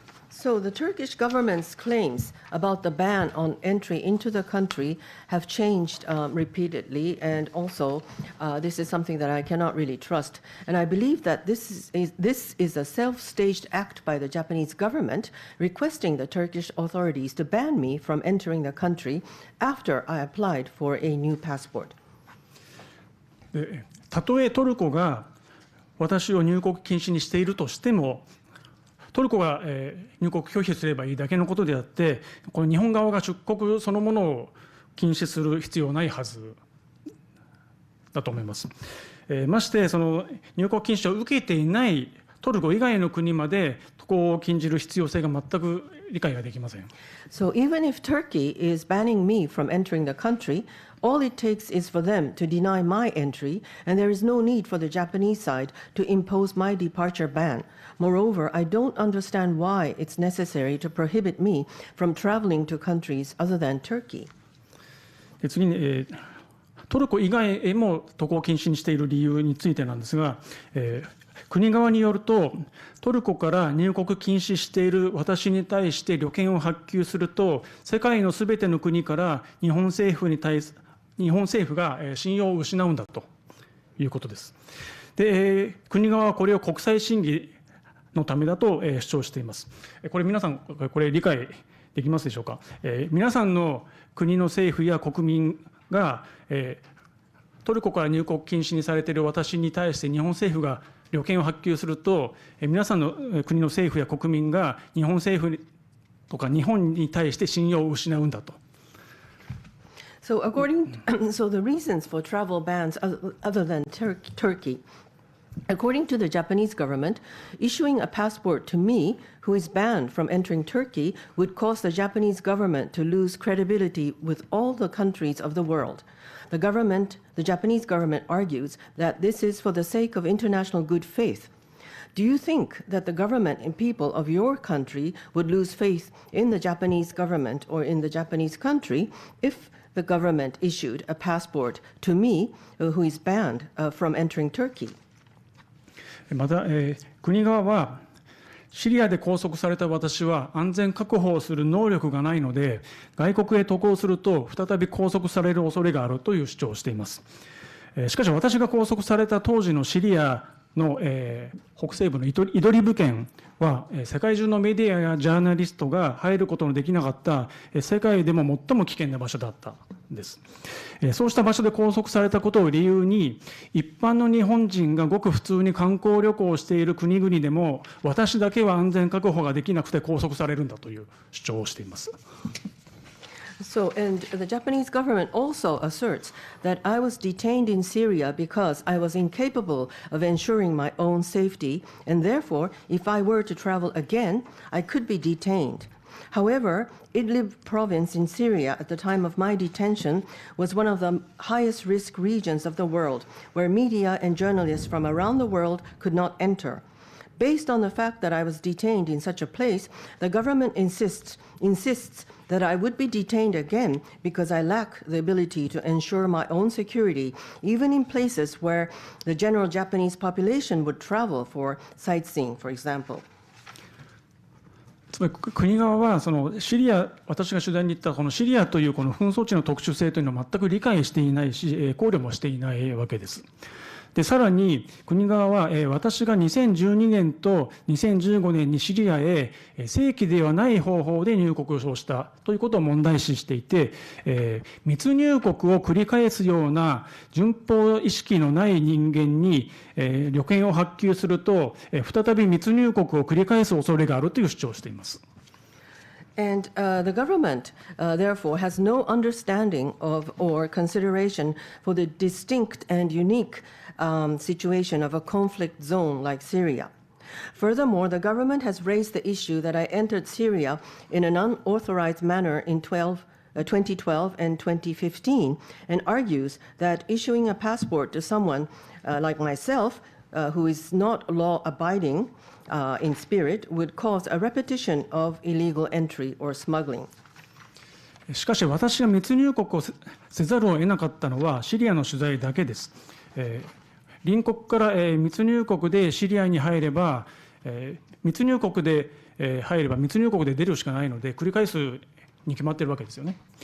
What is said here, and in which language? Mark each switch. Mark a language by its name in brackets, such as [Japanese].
[English] So the Turkish government's claims about the ban on entry into the country have changed repeatedly, and also this is something that I cannot really trust. And I believe that this is a self-staged act by the Japanese government requesting the Turkish authorities to ban me from entering the country after I applied for a new passport. [Japanese] たとえトルコが私を入国禁止にしているとしても、トルコが入国拒否すればいいだけのことであって、この日本側が出国そのものを禁止する必要はないはずだと思います。まして、その入国禁止を受けていないトルコ以外の国まで渡航を禁じる必要性が全く理解ができません。 [English] So even if Turkey is banning me from entering the country, all it takes is for them to deny my entry, and there is no need for the Japanese side to impose my departure ban. Moreover, I don't understand why it's necessary to prohibit me from traveling to countries other than Turkey. [Japanese] で、次に、トルコ以外へも渡航禁止にしている理由についてなんですが、国側によると、トルコから入国禁止している私に対して旅券を発給すると、世界のすべての国から日本政府が信用を失うんだということです。で、国側はこれを国際審議のためだと主張しています。これ皆さん、これ理解できますでしょうか。皆さんの国の政府や国民がトルコから入国禁止にされている私に対して日本政府が旅券を発給すると、皆さんの国の政府や国民が日本政府とか日本に対して信用を失うんだと。 [English] So the reasons for travel bans other than Turkey, according to the Japanese government, issuing a passport to me who is banned from entering Turkey would cause the Japanese government to lose credibility with all the countries of the world. The Japanese government argues that this is for the sake of international good faith. Do you think that the government and people of your country would lose faith in the Japanese government or in the Japanese country if the government issued a passport to me who is banned from entering Turkey? [Japanese] また、国側はシリアで拘束された私は安全確保をする能力がないので、外国へ渡航すると再び拘束される恐れがあるという主張をしています。しかし私が拘束された当時のシリアの、北西部のイドリブ県は世界中のメディアやジャーナリストが入ることのできなかった世界でも最も危険な場所だったんです。そうした場所で拘束されたことを理由に、一般の日本人がごく普通に観光旅行をしている国々でも私だけは安全確保ができなくて拘束されるんだという主張をしています。 [English] So, and the Japanese government also asserts that I was detained in Syria because I was incapable of ensuring my own safety, and therefore, if I were to travel again, I could be detained. However, Idlib province in Syria at the time of my detention was one of the highest risk regions of the world, where media and journalists from around the world could not enter. Based on the fact that I was detained in such a place, the government insists that I would be detained again because I lack the ability to ensure my own security, even in places where the general Japanese population would travel for sightseeing, for example. [Japanese] つまり国側はシリア、私が取材に行ったこのシリアというこの紛争地の特殊性というのを全く理解していないし、考慮もしていないわけです。でさらに国側は、私が2012年と2015年にシリアへ正規ではない方法で入国をしたということを問題視していて、密入国を繰り返すような順法意識のない人間に、旅券を発給すると、再び密入国を繰り返す恐れがあるという主張をしています。 [English] And the government, therefore, has no understanding of or consideration for the distinct and unique situation of a conflict zone like Syria. Furthermore, the government has raised the issue that I entered Syria in an unauthorized manner in 2012 and 2015, and argues that issuing a passport to someone like myself, who is not law-abiding in spirit, would cause a repetition of illegal entry or smuggling. [Japanese] しかし私が密入国をせざるを得なかったのはシリアの取材だけです。隣国から密入国でシリアに入れば、密入国で入れば密入国で出るしかないので繰り返すに決まっているわけですよね。